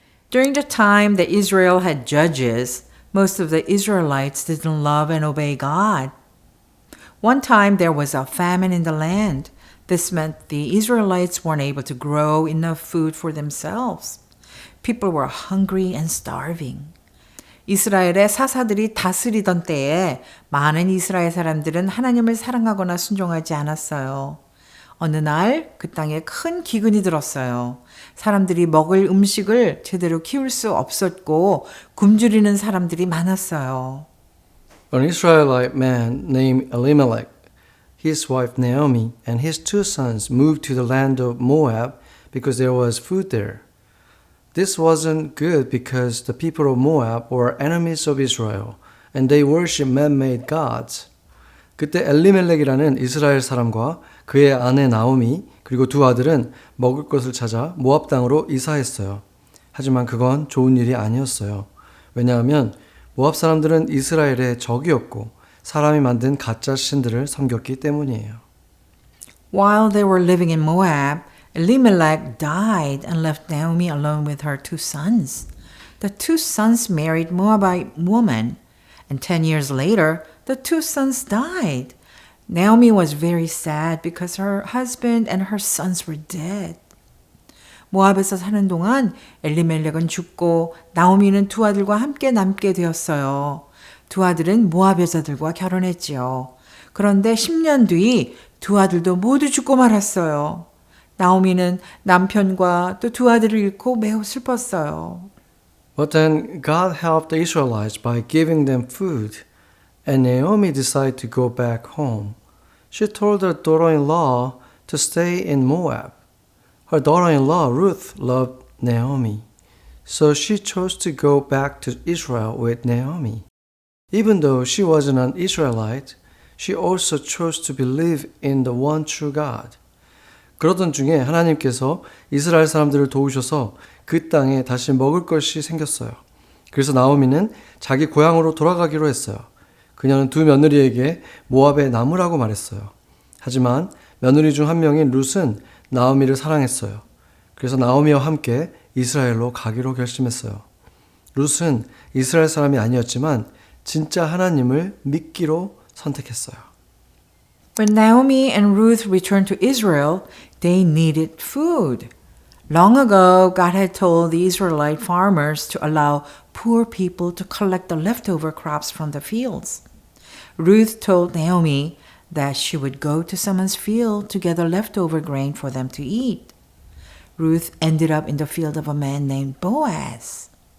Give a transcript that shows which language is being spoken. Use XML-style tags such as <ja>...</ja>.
<en>During the time that Israel had judges, most of the Israelites didn't love and obey God. One time there was a famine in the land. This meant the Israelites weren't able to grow enough food for themselves. People were hungry and starving.</en> <ko>이스라엘의 사사들이 다스리던 때에 많은 이스라엘 사람들은 하나님을 사랑하거나 순종하지 않았어요. 어느 날 그 땅에 큰 기근이 들었어요. 사람들이 먹을 음식을 제대로 키울 수 없었고 굶주리는 사람들이 많았어요.</ko> <en>An Israelite man named Elimelech, his wife Naomi, and his two sons moved to the land of Moab because there was food there. This wasn't good because the people of Moab were enemies of Israel and they worship man-made gods.</en> <ko>그때 엘리멜렉이라는 이스라엘 사람과 그의 아내 나오미 그리고 두 아들은 먹을 것을 찾아 모압 땅으로 이사했어요. 하지만 그건 좋은 일이 아니었어요. 왜냐하면 모압 사람들은 이스라엘의 적이었고 사람이 만든 가짜 신들을 섬겼기 때문이에요.</ko> <en>While they were living in Moab, Elimelech died and left Naomi alone with her two sons. The two sons married Moabite woman, and 10 years later, the two sons died. Naomi was very sad because her husband and her sons were dead.</en> <ko>모압에서 사는 동안 엘리멜렉은 죽고 나오미는 두 아들과 함께 남게 되었어요. 두 아들은 모압 여자들과 결혼했지요. 그런데 10년 뒤 두 아들도 모두 죽고 말았어요. 나오미는 남편과 또 두 아들을 잃고 매우 슬펐어요.</ko> <en>But then God helped the Israelites by giving them food, and Naomi decided to go back home. She told her daughter-in-law to stay in Moab. Her daughter-in-law Ruth loved Naomi, so she chose to go back to Israel with Naomi. Even though she wasn't an Israelite, she also chose to believe in the one true God.</en> <ko>그러던 중에 하나님께서 이스라엘 사람들을 도우셔서 그 땅에 다시 먹을 것이 생겼어요. 그래서 나오미는 자기 고향으로 돌아가기로 했어요. 그녀는 두 며느리에게 모압에 남으라고 말했어요. 하지만 며느리 중 한 명인 룻은 나오미를 사랑했어요. 그래서 나오미와 함께 이스라엘로 가기로 결심했어요. 룻은 이스라엘 사람이 아니었지만 진짜 하나님을 믿기로 선택했어요.</ko> <en>When Naomi and Ruth returned to Israel, they needed food. Long ago, God had told the Israelite farmers to allow poor people to collect the leftover crops from the fields. Ruth told Naomi that she would go to someone's field to gather leftover grain for them to eat. Ruth ended up in the field of a man named Boaz.</en>